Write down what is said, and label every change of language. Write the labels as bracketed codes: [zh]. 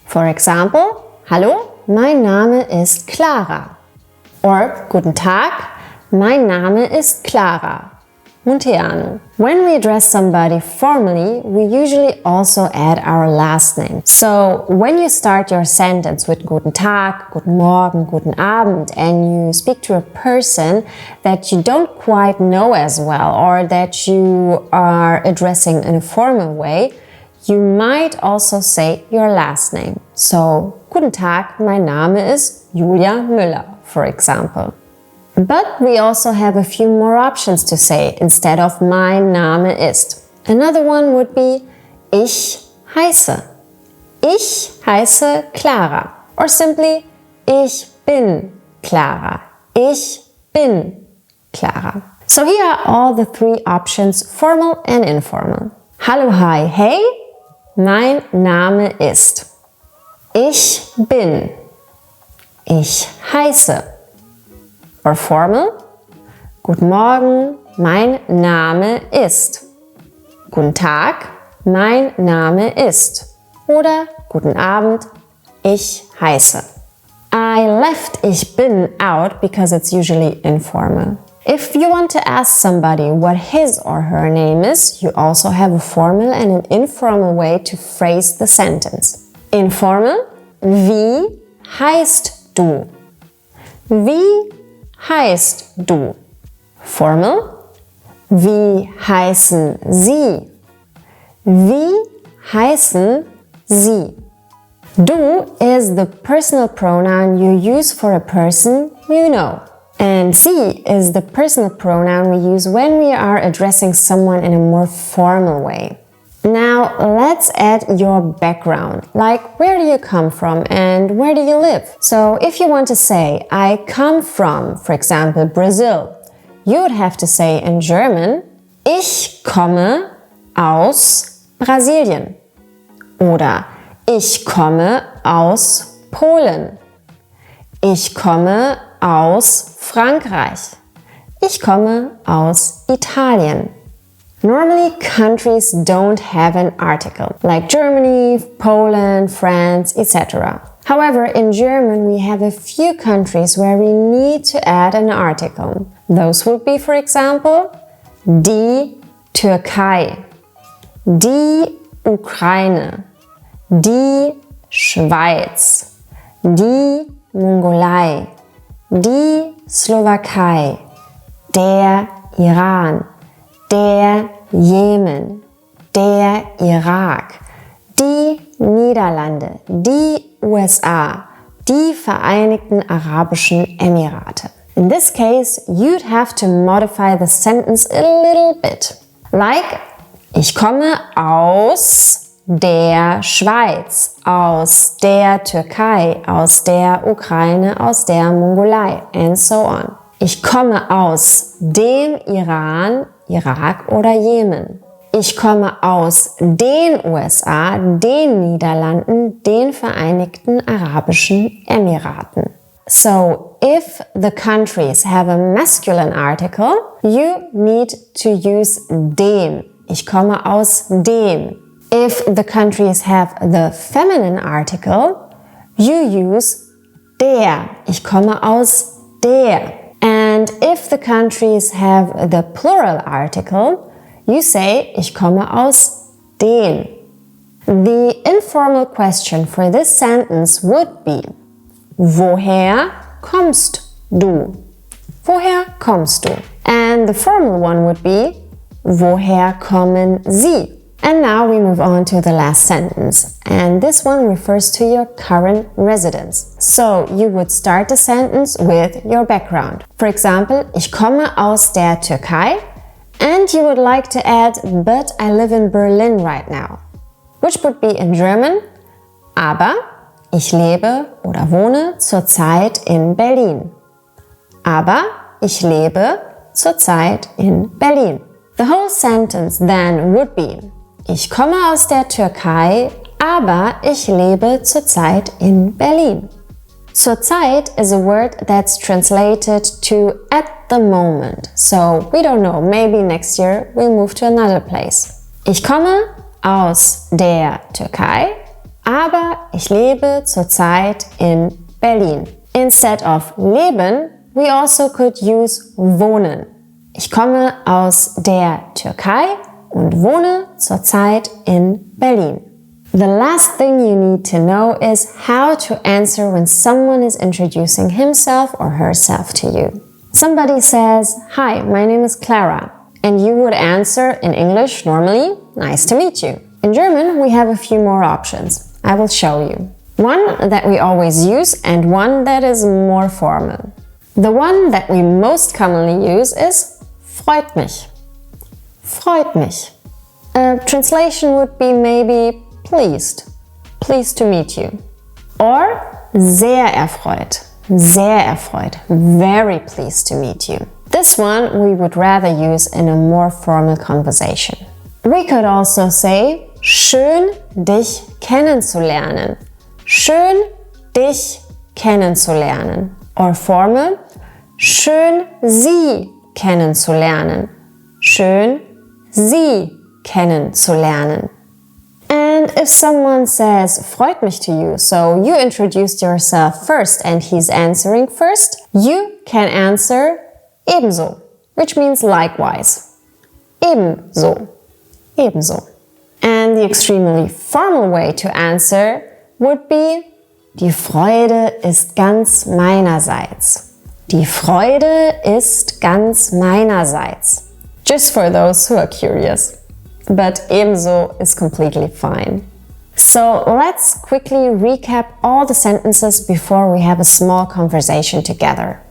[en] For example, [de] Hallo, mein Name ist Clara. Or Guten Tag, mein Name ist Clara. Munteanu. [en] When we address somebody formally, we usually also add our last name. So when you start your sentence with [de] Guten Tag, Guten Morgen, Guten Abend, [en] and you speak to a person that you don't quite know as well, or that you are addressing in a formal way, you might also say your last name. So, Guten Tag, mein Name ist Julia Müller, for example. But we also have a few more options to say instead of [de] mein Name ist. [en] Another one would be [de] Ich heiße. Ich heiße Clara. [en] Or simply [de] Ich bin Clara. Ich bin Clara. [en] So here are all the three options, formal and informal. [de] Hallo, hi, hey. Mein Name ist. Ich bin. Ich heiße. [en] Or formal. [de] Guten Morgen, mein Name ist. Guten Tag, mein Name ist. Oder Guten Abend, ich heiße. [en] I left [de] ich bin [en] out because it's usually informal. If you want to ask somebody what his or her name is, you also have a formal and an informal way to phrase the sentence. [de] Informal, wie heißt du? Wie heißt du? Formal, wie heißen Sie? Wie heißen Sie? [en] Du is the personal pronoun you use for a person you know. And Sie is the personal pronoun we use when we are addressing someone in a more formal way. Now let's add your background, like where do you come from and where do you live? So if you want to say, I come from, for example, Brazil, you would have to say in German, [de] Ich komme aus Brasilien. Oder ich komme aus Polen. Ich komme aus Frankreich. Ich komme aus Italien. [en] Normally, countries don't have an article, like Germany, Poland, France, etc. However, in German, we have a few countries where we need to add an article. Those would be, for example, [de] die Türkei, die Ukraine, die Schweiz, die Mongolei, die Slowakei, der Iran, der Jemen, der Irak, die Niederlande, die USA, die Vereinigten Arabischen Emirate. [en] In this case, you'd have to modify the sentence a little bit. [de] Like, ich komme aus der Schweiz, aus der Türkei, aus der Ukraine, aus der Mongolei, [en] and so on. [de] Ich komme aus dem Iran, Irak oder Jemen. Ich komme aus den USA, den Niederlanden, den Vereinigten Arabischen Emiraten. [en] So, if the countries have a masculine article, you need to use dem. [de] Ich komme aus dem. [en] If the countries have the feminine article, you use der. [de] Ich komme aus der. [en] And if the countries have the plural article, you say, [de] ich komme aus den. [en] The informal question for this sentence would be, [de] woher kommst du? Woher kommst du? [en] And the formal one would be, [de] woher kommen Sie? [en] And now we move on to the last sentence. And this one refers to your current residence. So you would start the sentence with your background. For example, [de] ich komme aus der Türkei. [en] And you would like to add, but I live in Berlin right now. Which would be in German, [de] aber ich lebe oder wohne zurzeit in Berlin. Aber ich lebe zurzeit in Berlin. [en] The whole sentence then would be, [de] ich komme aus der Türkei, aber ich lebe zurzeit in Berlin. [en] Zurzeit is a word that's translated to at the moment. So we don't know, maybe next year we'll move to another place. [de] Ich komme aus der Türkei, aber ich lebe zurzeit in Berlin. [en] Instead of leben, we also could use wohnen. [de] Ich komme aus der Türkei und wohne zurzeit in Berlin. [en] The last thing you need to know is how to answer when someone is introducing himself or herself to you. Somebody says, "Hi, my name is Clara," and you would answer in English normally, "Nice to meet you." In German, we have a few more options. I will show you. One that we always use and one that is more formal. The one that we most commonly use is [de] freut mich. Freut mich. [en] A translation would be maybe pleased. Pleased to meet you. Or [de] sehr erfreut. Sehr erfreut. [en] Very pleased to meet you. This one we would rather use in a more formal conversation. We could also say [de] schön dich kennenzulernen. Schön dich kennenzulernen. [en] Or formal [de] schön Sie kennenzulernen. Schön Sie kennenzulernen. [en] And if someone says [de] freut mich [en] to you, so you introduced yourself first and he's answering first, you can answer [de] ebenso, [en] which means likewise. [de] Ebenso. Ebenso. [en] And the extremely formal way to answer would be [de] die Freude ist ganz meinerseits. Die Freude ist ganz meinerseits. [en] Just for those who are curious. But ebenso is completely fine. So let's quickly recap all the sentences before we have a small conversation together.